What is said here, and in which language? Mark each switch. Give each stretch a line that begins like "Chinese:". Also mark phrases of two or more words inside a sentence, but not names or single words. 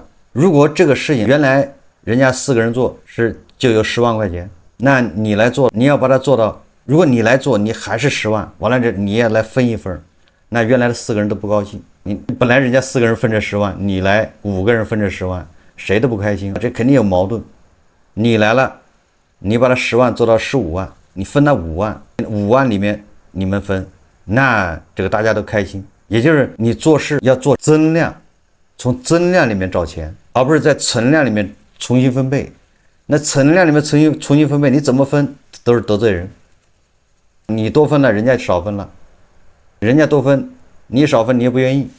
Chinese: 如果這個事情原來人家4個人做就有10萬塊錢，那你來做，你要把它做到，如果你來做，你還是10萬，完了這你也來分一份，那原來的4個人都不高興。你本來人家4個人分這10萬，你來5個人分這10萬，誰都不開心，這肯定有矛盾。你來了，你把它10萬做到15萬，你分到5萬，5萬裡面你們分，那這個大家都開心。也就是你做事要做增量，從增量裡面找錢，而不是在存量裡面重新分配。那存量裡面重新分配，你怎麼分都是得罪人。你多分了，人家少分了，人家多分，你少分，你也不願意。